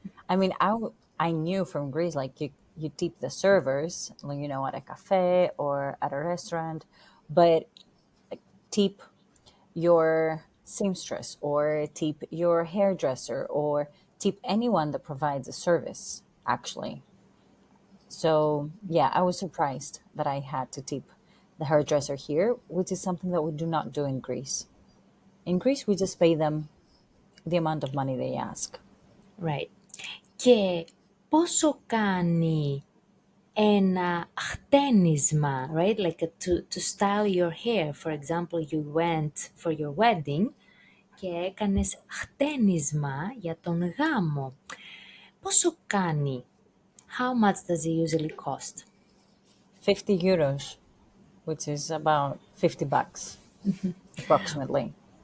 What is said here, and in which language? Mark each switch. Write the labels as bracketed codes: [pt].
[en] I mean, I knew from Greece, like you tip the servers, like, you know, at a cafe or at a restaurant, but tip your seamstress or tip your hairdresser or tip anyone that provides a service, actually. So, yeah, I was surprised that I had to tip the hairdresser here, which is something that we do not do in Greece. In Greece, we just pay them the amount of money they ask. Right. [el] Και πόσο κάνει ένα χτένισμα, right? [en] Like to style your hair. For example, you went for your wedding [el] και έκανες χτένισμα για τον γάμο. Πόσο κάνει? [en] How much does it usually cost? 50 euros, which is about 50 bucks, approximately.